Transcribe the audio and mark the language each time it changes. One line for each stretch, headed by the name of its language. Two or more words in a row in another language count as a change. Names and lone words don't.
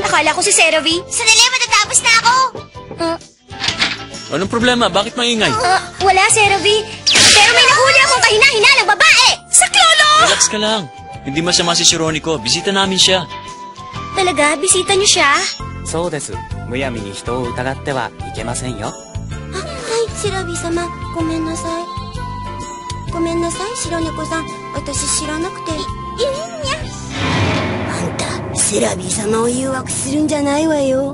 Filipino: Akala ko si Serabi. Sandali, matatapos na ako. Anong problema? Bakit maingay? Wala, Serabi. Pero may nahuli akong kahina-hinalang babae. Saklolo! Relax ka lang. Hindi masama si Roniko. Bisita namin siya. Talaga? Bisita niyo siya?
Japanese: そうです。むやみに人を疑ってはいけませんよ。はい、セラビ様、ごめんなさい。ごめんなさい、白猫さん。私知らなくて。いいんや。あんた、セラビ様を誘惑するんじゃないわよ。